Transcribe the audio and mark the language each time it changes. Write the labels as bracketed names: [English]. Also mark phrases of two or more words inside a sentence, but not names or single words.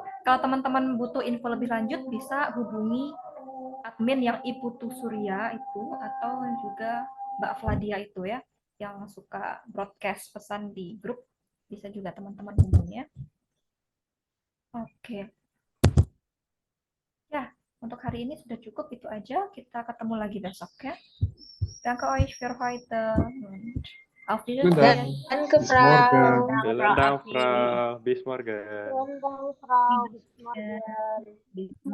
[Indonesian] Kalau teman-teman butuh info lebih lanjut bisa hubungi admin yang Iputu Surya itu atau juga Mbak Fladia itu ya, yang suka broadcast pesan di grup, bisa juga teman-teman hubungi ya. Oke. Ya, untuk hari ini sudah cukup, itu aja. Kita ketemu lagi besok ya. [German] Danke euch für heute. Auf Wiedersehen. Danke, Frau. Vielen Dank, Frau. Bis morgen. Vielen Dank, Frau. Bis morgen.